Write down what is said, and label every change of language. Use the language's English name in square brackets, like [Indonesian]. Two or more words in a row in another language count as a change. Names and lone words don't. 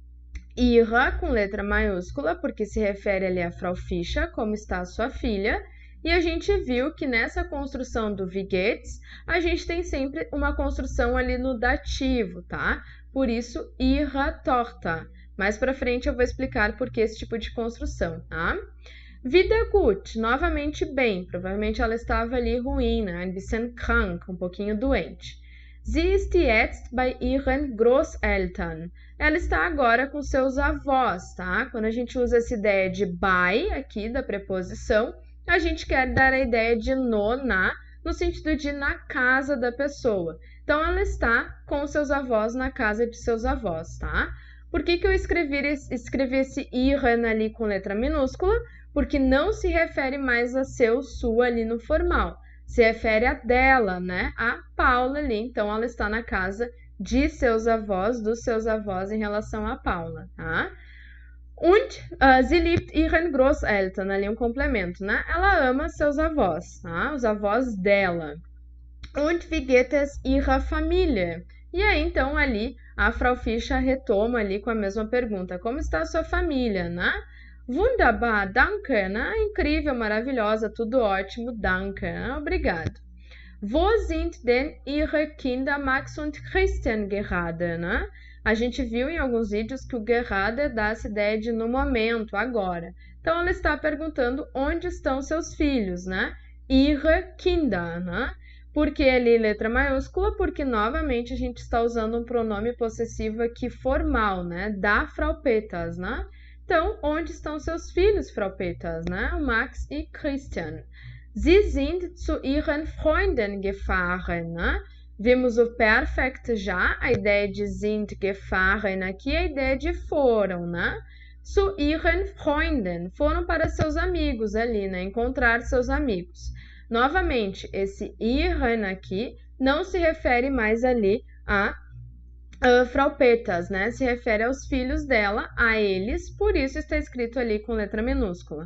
[Portuguese] Ihre com letra maiúscula, porque se refere ali a Frau Fischer, como está a sua filha. [German] E a gente viu que nessa construção do Wie geht's, [Portuguese] a gente tem sempre uma construção ali no dativo, tá? Por isso, [German] Ihre Tochter. [Portuguese] Mais pra frente eu vou explicar por que esse tipo de construção, tá? [German] Wieder gut, [Portuguese] novamente bem. Provavelmente ela estava ali ruim, né? [German] Ein bisschen krank, [Portuguese] um pouquinho doente. [German] Sie ist jetzt bei ihren Großeltern. [Portuguese] Ela está agora com seus avós, tá? Quando a gente usa essa ideia de bei aqui da preposição, a gente quer dar a ideia de no sentido de na casa da pessoa. Então, ela está com seus avós na casa de seus avós, tá? Por que eu escrevi esse ihren ali com letra minúscula? Porque não se refere mais a seu, sua ali no formal. Se refere a dela, né? A Paula ali. Então, ela está na casa de seus avós, dos seus avós em relação a Paula, tá? [German] Und sie liebt ihren Großeltern, [Portuguese] ali um complemento, né? Ela ama seus avós, tá? Os avós dela. [German] Und wie geht es ihrer Familie? [Portuguese] E aí, então, ali, a Frau Fischer retoma ali com a mesma pergunta. Como está a sua família, né? [German] Wunderbar, danke, [Portuguese] né? Incrível, maravilhosa, tudo ótimo, danke, né? Obrigado. [German] Wo sind denn Ihre Kinder Max und Christian gerade, [Portuguese] né? A gente viu em alguns vídeos que o gerade dá essa ideia de no momento, agora. Então, ela está perguntando onde estão seus filhos, né? [German] Ihre Kinder, [Portuguese] né? Por que ali letra maiúscula? Porque, novamente, a gente está usando um pronome possessivo aqui formal, né? Da Frau Peters, né? Então, onde estão seus filhos, Frau Peters, né? O Max e Christian. [German] Sie sind zu ihren Freunden gefahren, [Portuguese] né? Vimos o perfect já, a ideia de [German] sind gefahren [Portuguese] aqui, a ideia de foram, né? [German] Zu ihren Freunden, [Portuguese] foram para seus amigos ali, né? Encontrar seus amigos. Novamente, esse ihren aqui não se refere mais ali a [German] Frau Peters, [Portuguese] né? Se refere aos filhos dela, a eles, por isso está escrito ali com letra minúscula.